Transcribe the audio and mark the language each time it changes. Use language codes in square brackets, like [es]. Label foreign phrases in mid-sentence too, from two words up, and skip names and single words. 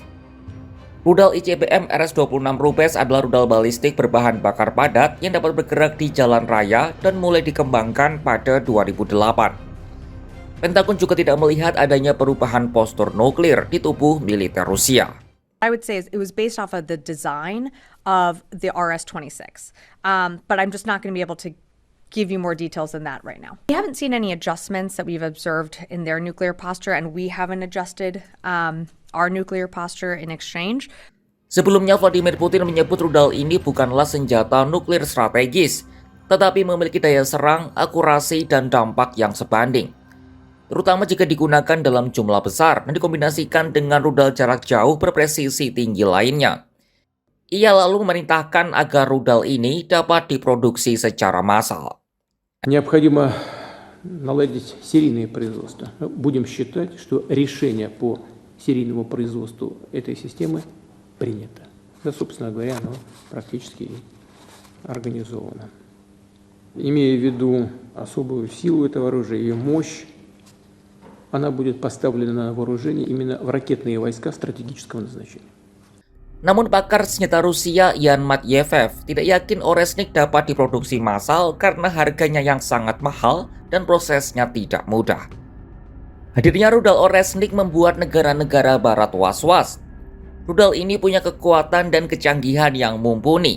[id] Rudal ICBM RS-26 Rubes adalah rudal balistik berbahan bakar padat yang dapat bergerak di jalan raya dan mulai dikembangkan pada 2008. Pentagon juga tidak melihat adanya perubahan postur nuklir di tubuh militer Rusia. [en] I would say it was based off of the design of the RS-26, but I'm just not going to be able to give you more details than that right now. We haven't seen any adjustments that we've observed in their nuclear posture, and we haven't adjusted our nuclear posture in exchange. [id] Sebelumnya, Vladimir Putin menyebut rudal ini bukanlah senjata nuklir strategis, tetapi memiliki daya serang, akurasi, dan dampak yang sebanding. Terutama jika digunakan dalam jumlah besar dan dikombinasikan dengan rudal jarak jauh berpresisi tinggi lainnya. Ia lalu memerintahkan agar rudal ini dapat diproduksi secara massal. [ru] Необходимо наладить серийное производство. Будем считать, что решение по серийному производству этой системы принято. Да, собственно говоря, оно практически организовано. Имея в виду особую силу этого оружия, ее мощь, она будет поставлена на вооружение именно в ракетные войска стратегического назначения. [id] Namun pakar senjata Rusia Yan Matyev tidak yakin Oresnik dapat diproduksi massal karena harganya yang sangat mahal dan prosesnya tidak mudah. Hadirnya rudal Oresnik membuat negara-negara barat was-was. Rudal ini punya kekuatan dan kecanggihan yang mumpuni.